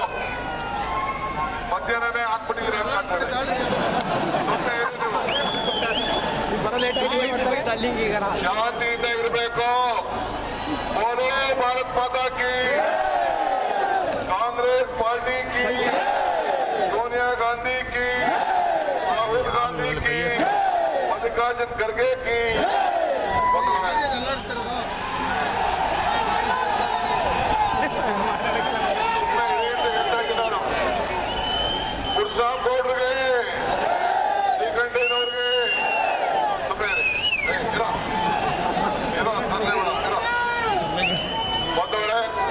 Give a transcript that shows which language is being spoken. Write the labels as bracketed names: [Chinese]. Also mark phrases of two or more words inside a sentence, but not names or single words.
[Kannada] ಮಧ್ಯಾಹ್ನನೇ ಹಾಕ್ಬಿಟ್ಟಿದ್ದೀರಿ ಶಾಂತಿಯಿಂದ ಇರಬೇಕು. [Hindi] बोलो भारत माता की, कांग्रेस पार्टी की, सोनिया गांधी की, राहुल गांधी की, मल्लिकार्जुन खड़गे की. [Kannada] ಗುರುಸಾಬ್ ಗೌಡ್ರಿಗೆ, ಶ್ರೀಕಂಠೇನವ್ರಿಗೆ ಬಂದವಳೆ.